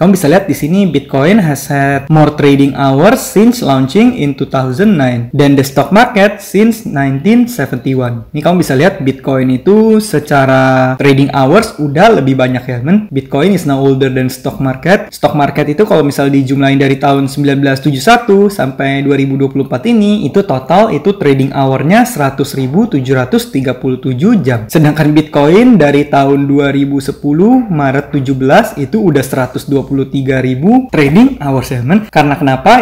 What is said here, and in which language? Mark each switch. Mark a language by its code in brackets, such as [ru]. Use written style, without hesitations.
[id] Kamu bisa lihat di sini [en] Bitcoin has had more trading hours since launching in 2009 than the stock market since 1971. [id] Ini kamu bisa lihat Bitcoin itu secara trading hours udah lebih banyak ya men. [en] Bitcoin is now older than stock market. [id] Stock market itu kalau misal dijumlahin dari tahun 1971 sampai 2024 ini, itu total itu trading hour-nya 100.737 jam. Sedangkan Bitcoin dari tahun 2010 Maret 17 itu udah 123.000 trading hours ya men. Karena kenapa?